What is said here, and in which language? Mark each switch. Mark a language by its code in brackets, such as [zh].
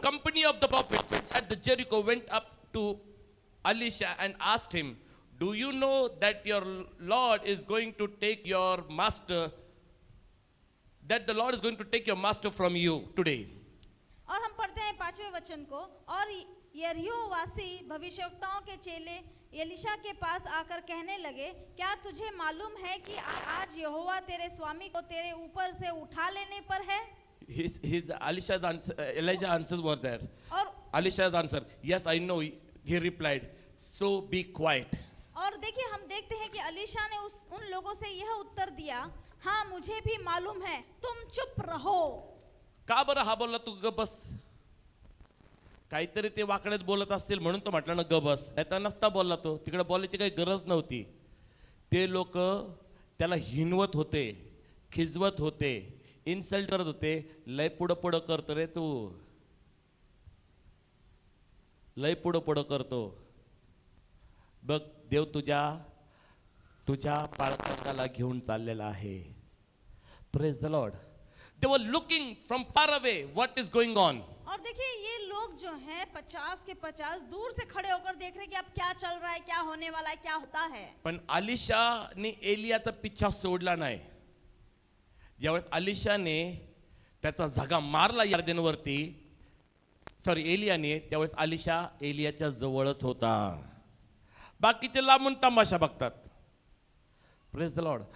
[en] company of the prophets at the Jericho went up to Elisha and asked him, "Do you know that your Lord is going to take your master? That the Lord is going to take your master from you today." [hi] और हम पढ़ते हैं 5वें वचन को. और यरीहो वासी भविष्यवक्ताओं के चेले एलिशा के पास आकर कहने लगे, क्या तुझे मालूम है कि आज यहोवा तेरे स्वामी को तेरे ऊपर से उठा लेने पर है. [en] Elisha's answer, Elijah answers were there. [hi] और [en] Elisha's answer, "Yes, I know." He replied, "So be quiet." [hi] और देखिए हम देखते हैं कि अलीशा ने उन लोगों से यह उत्तर दिया, हाँ मुझे भी मालूम है, तुम चुप रहो. [mr] का बरं हा बोलला तू ग बस? काहीतरी ते वाकड्यात बोलत असतील म्हणून तो म्हटला ना ग बस, नाही तर नसता बोलला तो. तिकडे बोलायची काही गरज नव्हती. ते लोक त्याला हिनवत होते, खिजवत होते, इन्सल्ट करत होते. लय पुढं पुढं करतो रे तू, लय पुढं पुढं करतो बघ, देव तुझ्या पाळकाला घेऊन चाललेला आहे. [en] Praise the Lord. They were looking from far away what is going on. [hi] और देखिए ये लोग जो हैं 50 के 50 दूर से खड़े होकर देख रहे हैं कि अब क्या चल रहा है, क्या होने वाला है, क्या होता है. [mr] पण अलिशाने एलियाचा पिच्छा सोडला नाही. ज्यावेळेस अलिशाने त्याचा झगा मारला यर्दनवरती, एलियाने, त्यावेळेस अलिशा एलियाच्या जवळच होता. बाकीचे लांबून तमाशा बघतात. [en] Praise the lord.